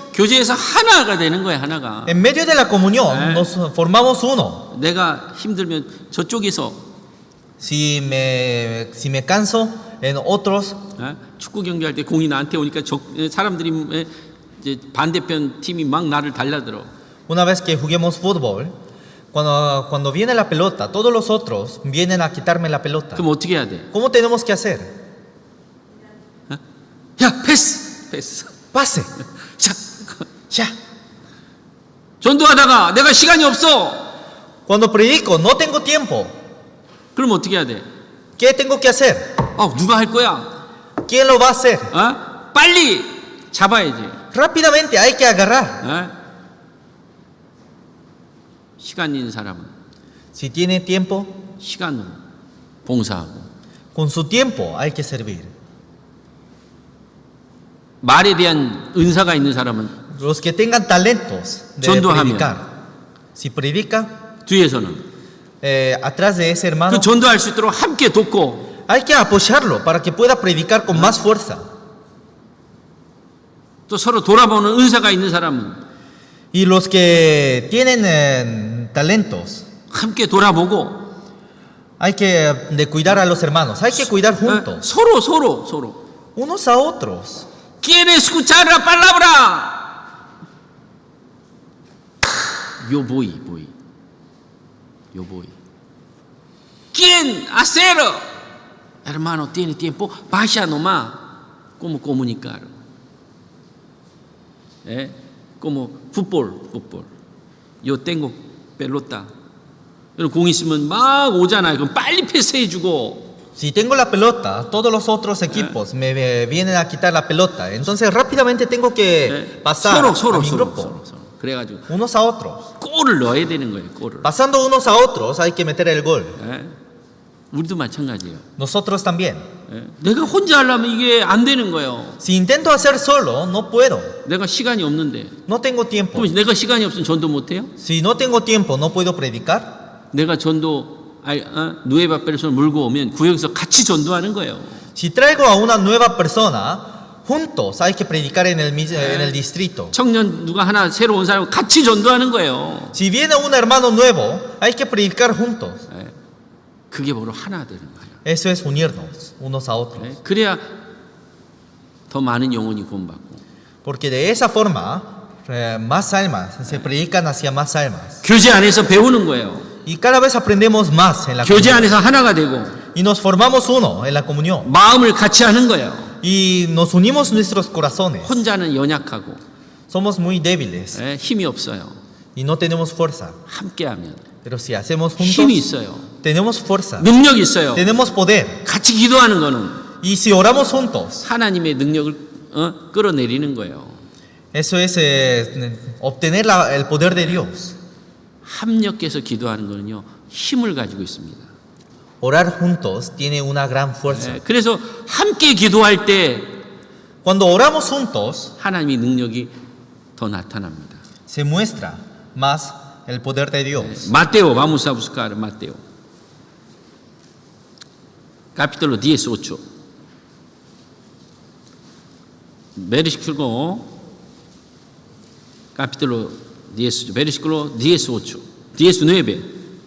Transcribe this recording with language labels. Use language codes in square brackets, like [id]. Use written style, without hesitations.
[ko] 교제에서 하나가 되는 거야, 하나가. [es] en medio de la comunión nos formamos uno. [ko] 내가 힘들면 저쪽에서 [es] Si me canso, en otros, [ko] 축구 경기할 때 공이 나한테 오니까 사람들이 이제 반대편 팀이 막 나를 달라들어. [es] una vez que juguemos fútbol, cuando viene la pelota, todos los otros vienen a quitarme la pelota. [ko] 그럼 어떻게 해야 돼? [es] ¿Cómo tenemos que hacer? [ko] 야, 패스. [es] Pase, [ko] 자, [es] ya. [ko] 전도하다가 내가 시간이 없어. [es] Cuando predico, no tengo tiempo. [ko] 그럼 어떻게 해야 돼? [es] ¿Qué tengo que hacer? [ko] 누가 할 거야? [es] ¿Quién lo va a hacer? [ko] 빨리 잡아야지. [es] Rápidamente hay que agarrar. [ko] 시간 있는 사람은 [es] Si tiene tiempo, [ko] 시간으로 봉사하고, [es] con su tiempo hay que servir. [ko] 말에 대한 은사가 있는 사람은 [es] Los que tengan talentos de [ko] 전도하면. [es] predicar. Si predica, [ko] 뒤에서는 [es] atrás de ese hermano, [ko] 그 전도할 수 있도록 함께 돕고, [es] hay que apoyarlo para que pueda predicar con más fuerza. [ko] 또 서로 돌아보는 은사가 있는 사람은 [es] Y los que tienen talentos, [ko] 함께 돌아보고, [es] hay que de cuidar a los hermanos, hay que cuidar juntos, [ko] 서로 [es] unos a otros. ¿Quiere escuchar la palabra? Yo voy. ¿Quién hacerlo? Hermano, tiene tiempo, vaya nomás. ¿Cómo comunicar? Como fútbol. Yo tengo pelota. [ko] 공 있으면 막 오잖아요. 그럼 빨리 패스해주고. [es] Si tengo la pelota, todos los otros equipos me vienen a quitar la pelota. Entonces rápidamente tengo que pasar a mi grupo. [ko] 그래가지고 [es] Unos a otros. [ko] 골을 넣어야 되는 거예요. 골을. [es] Pasando unos a otros hay que meter el gol. [ko] 우리도 마찬가지예요. [es] Nosotros también. [ko] 내가 혼자 하려면 이게 안 되는 거예요. [es] Si intento hacer solo, no puedo. [ko] 내가 시간이 없는데. [es] No tengo tiempo. [ko] 그럼 내가 시간이 없으면 전도 못해요? [es] Si no tengo tiempo, no puedo predicar. [ko] 내가 전도 [es] 누에바 페르소나 [ko] 물고 오면 구역에서 같이 전도하는 거예요. [es] Si traigo a una nueva persona, juntos hay que predicar en el distrito. [ko] 청년 누가 하나 새로 온 사람 같이 전도하는 거예요. [es] Si viene un hermano nuevo, hay que predicar juntos. [ko] 그게 바로 하나 되는 거예요. [es] Eso es unirnos unos a otros. [ko] 그래야 더 많은 영혼이 구원받고. [es] Porque de esa forma, más almas se predican hacia más almas. [ko] 교제 안에서 배우는 거예요. [es] Y cada vez aprendemos más en la [ko] 교제 [es] comunión. [ko] 안에서 하나가 되고 [es] Y nos formamos uno en la comunión. [ko] 마음을 같이 하는 거예요. [es] Y nos unimos nuestros corazones. [ko] 혼자는 연약하고 [es] Somos muy débiles [ko] 힘이 없어요. [es] y no tenemos fuerza. [ko] 함께하면 [es] Pero si hacemos [ko] 힘이 [es] juntos, [ko] 있어요. [es] tenemos fuerza. [ko] 능력이 있어요. [es] Tenemos poder. [ko] 같이 기도하는 거는 [es] Y si oramos juntos, [ko] 하나님의 능력을 끌어내리는 거예요. [es] eso es obtener el poder de Dios. [ko] 합력해서 기도하는 거는요 힘을 가지고 있습니다. [es] Orar juntos tiene una gran fuerza. [ko] 그래서 함께 기도할 때 [es] Cuando oramos juntos, [ko] 하나님의 능력이 더 나타납니다. [es] se muestra más el poder de Dios. Mateo, vamos a buscar Mateo. Capítulo 18. Versículo capítulo 18, versículo 18, 19.